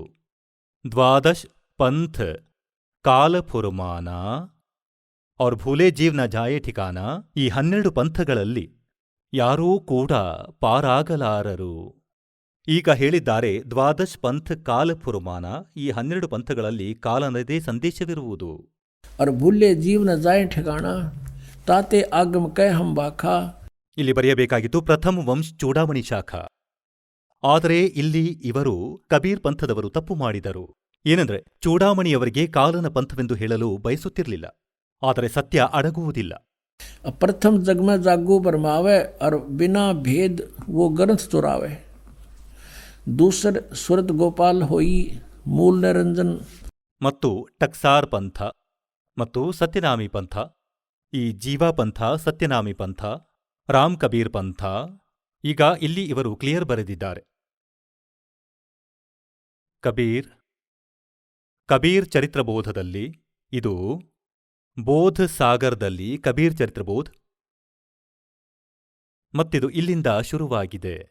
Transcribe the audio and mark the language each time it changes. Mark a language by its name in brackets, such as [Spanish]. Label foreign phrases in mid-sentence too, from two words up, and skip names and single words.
[Hindi] द्वादश पंथ काल फुरमान और भूले जीव न जाए ठिकाना. [Kannada] ಈ 12 ಪಂಥಗಳಲ್ಲಿ ಯಾರೂ ಕೂಡ ಪಾರಾಗಲಾರರು. ಈಗ ಹೇಳಿದ್ದಾರೆ, [Hindi] द्वादश पंथ काल फुरमान, [Kannada] ಈ 12 ಪಂಥಗಳಲ್ಲಿ ಕಾಲನದೇ ಸಂದೇಶವಿರುವುದು. [Hindi] और भूले जीव न जाए ठिकाना, ताते आगम कह हम बाखा. [Kannada] ಇಲ್ಲಿ ಬರೆಯಬೇಕಾಗಿತ್ತು [Hindi] प्रथम वंश चूड़ामणि शाखा. [Kannada] ಆದರೆ ಇಲ್ಲಿ ಇವರು ಕಬೀರ್ ಪಂಥದವರು ತಪ್ಪು ಮಾಡಿದರು. ಏನೆಂದರೆ, ಚೂಡಾಮಣಿಯವರಿಗೆ ಕಾಲನ ಪಂಥವೆಂದು ಹೇಳಲು ಬಯಸುತ್ತಿರಲಿಲ್ಲ. ಆದರೆ ಸತ್ಯ ಅಡಗುವುದಿಲ್ಲ. [Hindi] प्रथम जग में जागू बरमावे और बिना भेद वो ग्रंथ चुरावे. दूसर सुरत गोपाल होई मूल निरंजन. [Kannada] ಮತ್ತು ಟಕ್ಸಾರ್ ಪಂಥ ಮತ್ತು ಸತ್ಯನಾಮಿ ಪಂಥ, ಈ ಜೀವಾ ಪಂಥ, ಸತ್ಯನಾಮಿ ಪಂಥ, ರಾಮ್ ಕಬೀರ್ ಪಂಥ. ಈಗ ಇಲ್ಲಿ ಇವರು ಕ್ಲಿಯರ್ ಬರೆದಿದ್ದಾರೆ. ಕಬೀರ್ ಚರಿತ್ರಬೋಧದಲ್ಲಿ, ಇದು ಬೋಧ್ ಸಾಗರ್ದಲ್ಲಿ ಕಬೀರ್ ಚರಿತ್ರಬೋಧ್, ಮತ್ತಿದು ಇಲ್ಲಿಂದ ಶುರುವಾಗಿದೆ.